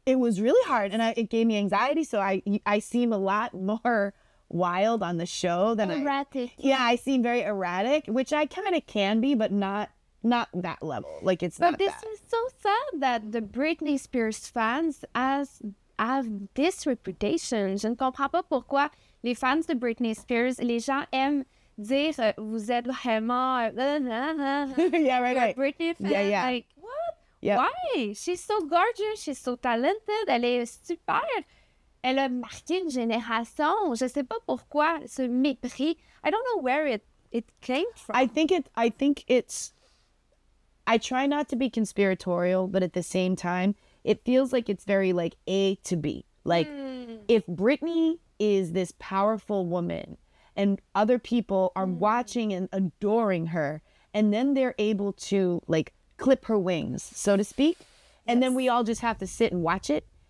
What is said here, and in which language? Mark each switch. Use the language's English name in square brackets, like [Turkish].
[English] It was really hard, and it gave me anxiety. So I seem a lot more wild on the show than erratic. I seem very erratic, which I kind of can be, but not that level. Like, it's not. But this is so sad that the Britney Spears fans have this reputation. [French] Je ne comprends pas pourquoi les fans de Britney Spears, les gens aiment dire vous êtes vraiment [English] yeah, right. Britney fan. Yeah. Like, what? Yeah. Why? She's so gorgeous, she's so talented, [French] elle est super. Elle a marqué une génération. Je sais pas pourquoi ce mépris. [English] I don't know where it came from. I think it's I try not to be conspiratorial, but at the same time, it feels like it's very like A to B. Like, if Britney is this powerful woman and other people are watching and adoring her, and then they're able to like clip her wings, so to speak, and then we all just have to sit and watch it.